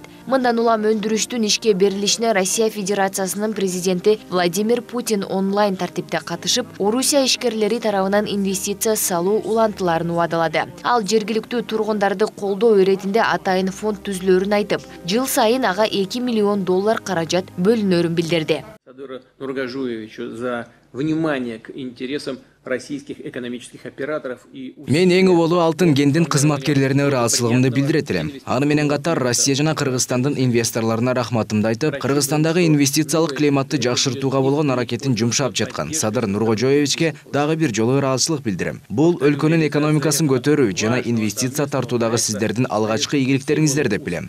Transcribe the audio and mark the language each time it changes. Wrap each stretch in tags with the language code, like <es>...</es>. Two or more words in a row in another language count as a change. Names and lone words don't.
<ky>Мындан улам өндүрүштүн ишке берилишине Россия Федерациясынын президенти Владимир Путин онлайн тартипте катышып, Орусия ишкерлери тарабынан инвестиция салуу улантыларын убадалады. Ал жергиликтүү тургундарды колдоо иретинде атайын фонд түзүлөрүн айтып, жыл сайын ага $2 миллион каражат бөлүнөрүн билдирди.</ky> <ru>Садыру Нургажуевичу за внимание к интересам российских экономических операторов и...</ru> <ky>Мен эң болуу алтын кендин кызматкерлерине ыраазычылыгымды билдирет элем. Аны менен катар Россия жана Кыргызстандын инвесторлоруна рахматымды айтып, Кыргызстандагы инвестициялык климатты жакшыртууга болгон аракетин жумшап жаткан Садыр Нургожоевичке дагы бир жолу ыраазычылык билдирем. Бул өлкөнүн экономикасын көтөрүү жана инвестиция тартуудагы сиздердин алгачкы ийгиликтериңиздер деп билем.</ky>